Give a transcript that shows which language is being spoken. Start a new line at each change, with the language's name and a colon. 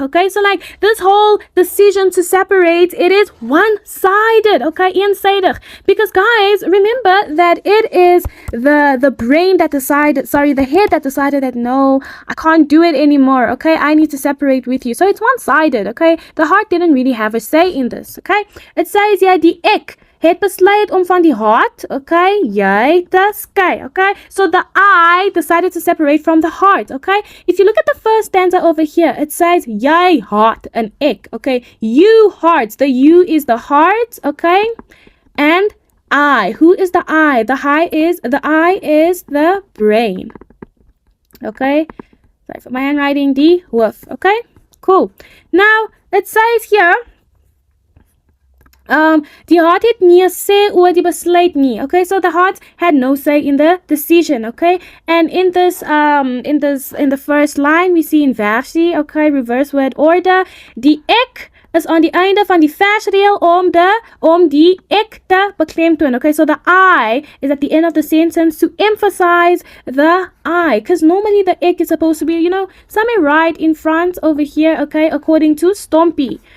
English: Okay, so like this whole decision to separate, it is one-sided. Okay, eensaidig. Because guys, remember that it is the brain that decided, the head that decided that no, I can't do it anymore. Okay, I need to separate with you. So it's one-sided. Okay, the heart didn't really have a say in this. Okay, it says here,
Afrikaans: die ek het besluit om van die hart, okay, jy te skei, okay?
English: So the I decided to separate from the heart, okay? If you look at the first stanza over here, it says
Afrikaans: jy hart en ek,
English: okay? You hearts, the you is the heart, okay? And I, who is the I? The I is the brain, okay? Sorry for my handwriting, die hoof, okay? Cool. Now, it says here,
Afrikaans: die heart het nie sê oor die besluit nie.
English: Okay, so the heart had no say in the decision. Okay, and in this in the first line we see in versie, okay, reverse word order,
Afrikaans: die ek is aan die einde van die versreël om die ek te beklemtoon.
English: Okay, so the I is at the end of the sentence to emphasize the I, because normally the ek is supposed to be, somewhere right in front over here, okay, according to Stompy.